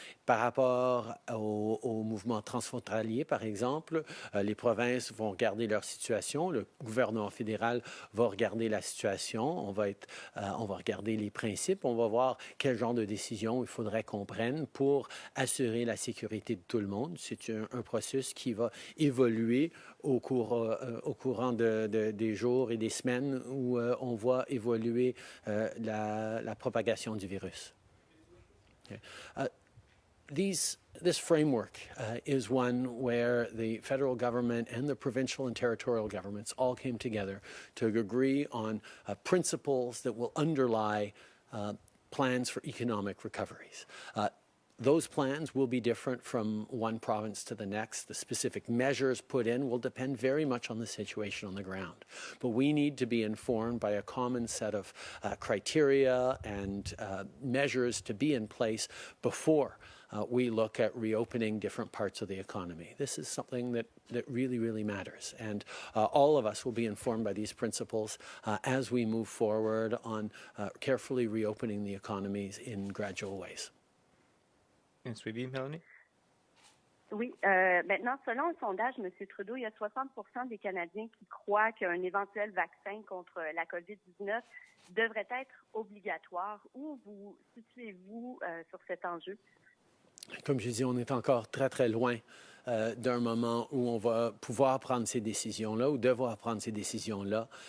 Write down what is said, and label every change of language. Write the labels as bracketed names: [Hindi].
[French] Par rapport au mouvement transfrontalier, par exemple, les provinces vont regarder leur situation, le gouvernement fédéral va regarder la situation, on va regarder les principes, on va voir quel genre de décision il faudrait qu'on prenne pour assurer la sécurité de tout le monde. C'est un processus qui va évoluer au courant des jours et des semaines où on voit évoluer la propagation du virus. [English] Okay. This framework is one where the federal government and the provincial and territorial governments all came together to agree on principles that will underlie plans for economic recoveries. Those plans will be different from one province to the next. The specific measures put in will depend very much on the situation on the ground. But we need to be informed by a common set of criteria and measures to be in place before we look at reopening different parts of the economy. This is something that really, really matters. And all of us will be informed by these principles as we move forward on carefully reopening the economies in gradual ways. [French] And suivi, Melanie? Oui, maintenant, selon un sondage, M. Trudeau, il y a 60% des Canadiens qui croient qu'un éventuel vaccin contre la COVID-19 devrait être obligatoire. Où vous situez-vous sur cet enjeu? Comme je dis, on est encore très, très loin d'un moment où on va pouvoir prendre ces décisions-là ou devoir prendre ces décisions-là.